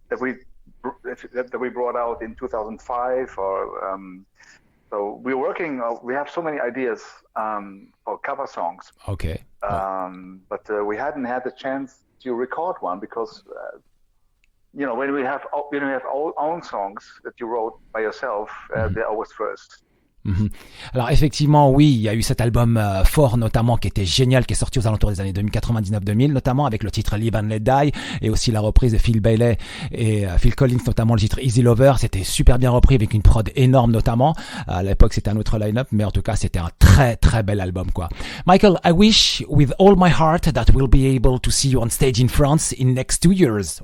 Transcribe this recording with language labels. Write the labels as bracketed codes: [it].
[en] That we brought out in 2005. So we're working. We have so many ideas for cover songs. Okay. But we hadn't had the chance to record one because when we have our own songs that you wrote by yourself, they're always first. [fr] Alors effectivement, oui, il y a eu cet album fort notamment qui était génial, qui est sorti aux alentours des années 99-2000, notamment avec le titre Live and Let Die, et aussi la reprise de Phil Bailey et Phil Collins, notamment le titre Easy Lover. C'était super bien repris avec une prod énorme notamment. À l'époque c'était un autre line-up, mais en tout cas c'était un très très bel album, quoi. [en] Michael, I wish with all my heart that we'll be able to see you on stage in France in next 2 years.